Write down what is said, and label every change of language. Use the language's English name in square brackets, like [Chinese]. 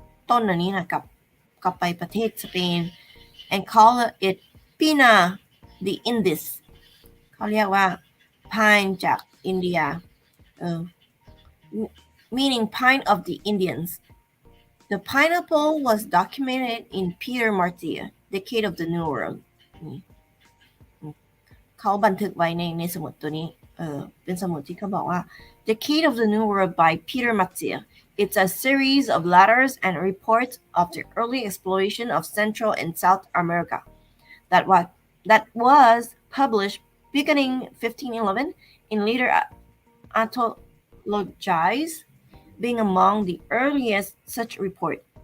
[Thai] ต้นอันนี้นะกลับไปประเทศสเปน [English] and call it Pina the Indies [Thai] เขาเรียกว่า pine จากอินเดีย [English] meaning pine of the Indians. The pineapple was documented in Peter Martyr, Decade of the New World. [Thai] เขาบันทึกไว้ในสมุดตัวนี้เป็นสมุดที่เขาบอกว่า Decade of the New World by Peter Martyr. [English] It's a series of letters and reports of the early exploration of Central and South America that was published beginning 1511 in later anthologies, being among the earliest such report.